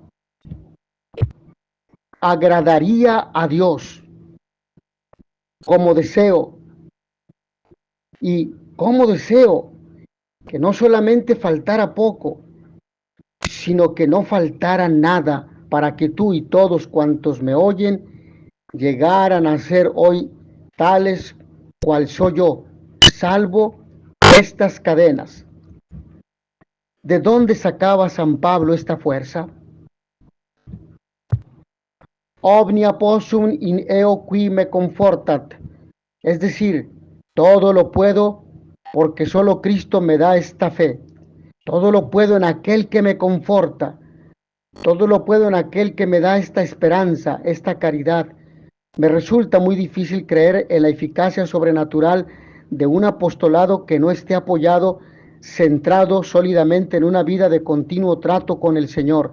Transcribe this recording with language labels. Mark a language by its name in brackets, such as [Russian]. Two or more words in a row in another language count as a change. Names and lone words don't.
[Spanish] agradaría a Dios como deseo, y como deseo que no solamente faltara poco, sino que no faltara nada, para que tú y todos cuantos me oyen llegaran a ser hoy tales cual soy yo, salvo estas cadenas. ¿De dónde sacaba San Pablo esta fuerza? [Latin] Omnia possum in eo qui me confortat, [Spanish] es decir, todo lo puedo porque solo Cristo me da esta fe. Todo lo puedo en aquel que me conforta. Todo lo puedo en aquel que me da esta esperanza, esta caridad. Me resulta muy difícil creer en la eficacia sobrenatural de un apostolado que no esté apoyado, centrado sólidamente en una vida de continuo trato con el Señor.